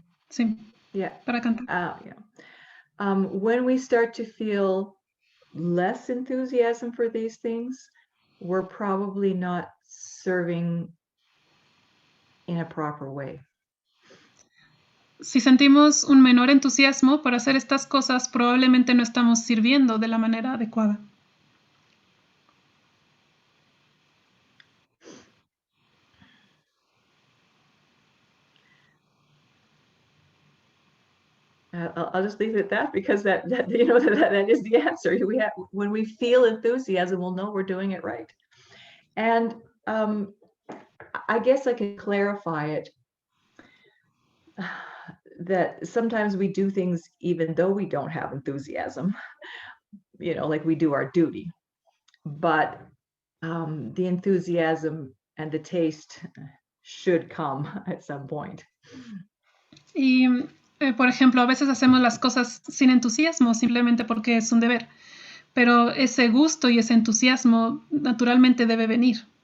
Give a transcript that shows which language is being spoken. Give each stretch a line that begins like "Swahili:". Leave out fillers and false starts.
Spanish: Sí,
English: Yeah.
Spanish: para cantar.
English: Yeah. When we start to feel less enthusiasm for these things, we're probably not serving in a proper way.
Spanish: Si sentimos un menor entusiasmo por hacer estas cosas, probablemente no estamos sirviendo de la manera adecuada.
English: I'll just leave it at that because that is the answer. When we feel enthusiasm, we'll know we're doing it right. And I guess I can clarify it that sometimes we do things even though we don't have enthusiasm, like we do our duty. But the enthusiasm and the taste should come at some point.
Spanish: Y, por ejemplo, a veces hacemos las cosas sin entusiasmo, simplemente porque es un deber. Pero ese gusto y ese entusiasmo naturalmente debe venir.